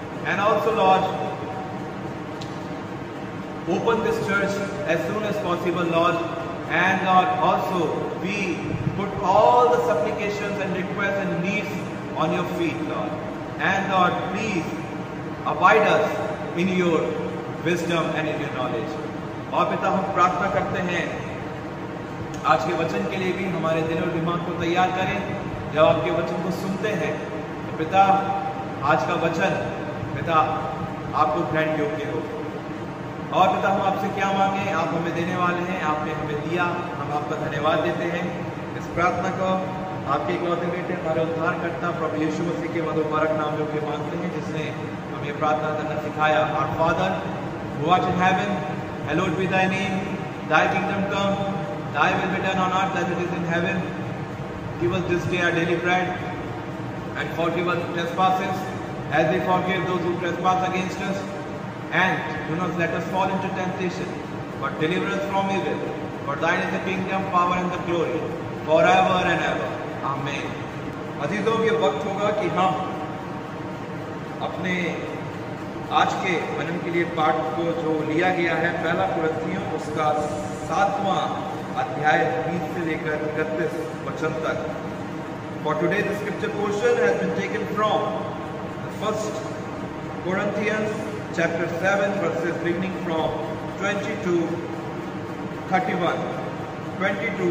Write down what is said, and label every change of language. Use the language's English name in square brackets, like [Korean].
[English] And also, Lord, open this church as soon as possible, Lord. And Lord, also we put all the supplications and requests and needs on your feet, Lord. And Lord, please abide us in your wisdom and in your knowledge. [Hindi] और पिता, हम प्रार्थना करते हैं आज के वचन के लिए भी हमारे दिल और दिमाग को तैयार करें। जब आपके वचन को सुनते हैं तो पिता, आज का वचन पिता आपको ग्रहण योग्य हो। और पिता, हम आपसे क्या मांगे, आप हमें देने वाले हैं, आपने हमें दिया, हम आपका धन्यवाद देते हैं। इस प्रार्थना को आपके इकलौते बेटे हमारे उद्धारकर्ता प्रभु यीशु मसीह के मधुर मुबारक नाम में मांगते हैं, जिसने हमें प्रार्थना करना सिखाया। [English] Our Father, who art in heaven, hallowed be thy name. Thy kingdom come, thy will be done on earth as it is in heaven. Give us this day our daily bread, and forgive us trespasses, as we forgive those who trespass against us. And do not let us fall into temptation, but deliver us from evil. For thine is the kingdom, power and the glory, forever and ever. Amen. [Hindi] अजीजों, ये वक्त होगा कि हम अपने आज के वचन के लिए पाठ को जो लिया गया है, पहला कुरिन्थियों उसका 7वां अध्याय 20 से लेकर 31 वचन तक. [English] For today the scripture portion has been taken from the 1 Corinthians chapter 7 verses beginning from 20 to 31.